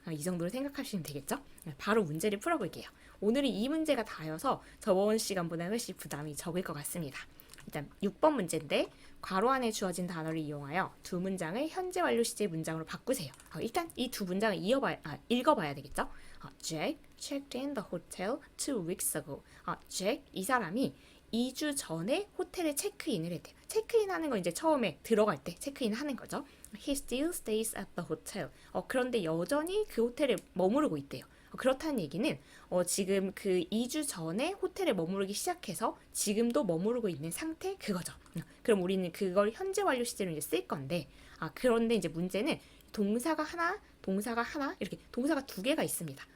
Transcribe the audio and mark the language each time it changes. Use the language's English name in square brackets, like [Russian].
[Korean] 이 정도로 생각하시면 되겠죠? 바로 문제를 풀어볼게요. 오늘은 이 문제가 다여서 저번 시간보다 훨씬 부담이 적을 것 같습니다. 일단 6번 문제인데 괄호 안에 주어진 단어를 이용하여 두 문장을 현재 완료 시제 문장으로 바꾸세요. 일단 이 두 문장을 읽어봐야 되겠죠? [English] Jack checked in the hotel 2 weeks ago. [Korean] Jack, 이 사람이 2주 전에 호텔에 체크인을 했대요. 체크인하는 건 이제 처음에 들어갈 때 체크인하는 거죠. [English] He still stays at the hotel. [Korean] 그런데 여전히 그 호텔에 머무르고 있대요. 그렇다는 얘기는 지금 그 2주 전에 호텔에 머무르기 시작해서 지금도 머무르고 있는 상태 그거죠. 그럼 우리는 그걸 현재 완료 시제로 이제 쓸 건데 그런데 이제 문제는 동사가 하나 이렇게 동사가 두 개가 있습니다.